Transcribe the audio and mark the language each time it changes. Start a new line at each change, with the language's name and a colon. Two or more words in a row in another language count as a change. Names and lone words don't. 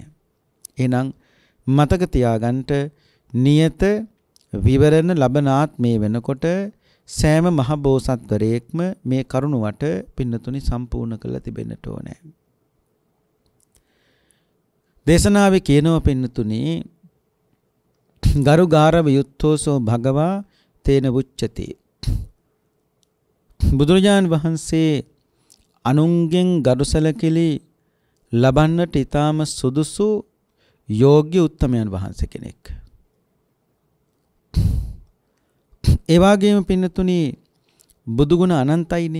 Sinhala: එහෙනම් මතක තියාගන්න නියත විවරණ ලබනාත් මේ වෙනකොට සෑම මහ බෝසත්වරයෙක්ම මේ කරුණ වට පින්නතුනි සම්පූර්ණ කරලා තිබෙන්නට ඕනේ. දේශනාවේ කියනවා පින්නතුනි
Pali: ගරු ගාරව යුත්තෝසෝ භගවා තේන වුච්චති.
Sinhala: බුදුරජාණන් වහන්සේ අනුන්ගෙන් ගරුසලකලි ලබන්නට ඊටාම සුදුසු යෝග්‍ය උත්තමයන් වහන්සේ කෙනෙක්. ඒ වගේම පින්නතුනි බුදුගුණ අනන්තයිනේ.